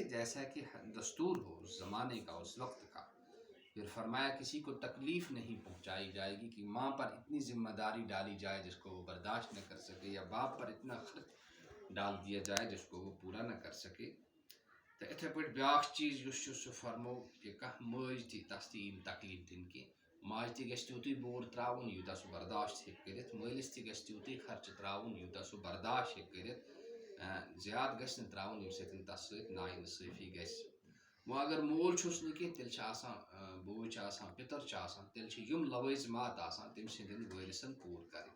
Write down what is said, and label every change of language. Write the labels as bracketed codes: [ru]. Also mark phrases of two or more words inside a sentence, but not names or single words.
[ur] جیسا کہ دستور ہو اس زمانے کا، اس وقت کا۔ پھر فرمایا کسی کو تکلیف نہیں پہنچائی جائے گی کہ ماں پر اتنی ذمہ داری ڈالی جائے جس کو وہ برداشت نہ کر سکے، یا باپ پر اتنا خرچ ڈال دیا جائے جس کو وہ پورا نہ کر سکے۔ [ks] تو اتھے پہ بیاکھ چیز سہ فرمو کہ ماج تھی تس تی تکلیف دن کی، ماج تہ گژھِ تیوتُے بور تراؤن یوتاہ سہ برداشت ہیٚکہِ کٔرِتھ، مٲلِس تہ گژھِ تیوتُے خرچہ تراؤن یوتاہ سہ برداشت ہیٚکہِ کٔرِتھ، زیادٕ گژھِ نہٕ تراؤن ییٚمہِ سۭتۍ تس سۭتۍ نااِنصٲفی گژھِ۔ وۄنۍ اگر مول چھُس نہٕ کینٛہہ تیٚلہِ چھِ آسان بوے چھُ آسان، پِتٕر چھُ آسان، تیٚلہِ چھِ یِم لوٲزمات آسان تٔمۍ سٕنٛدٮ۪ن وٲرثن پوٗرٕ کَرٕنۍ۔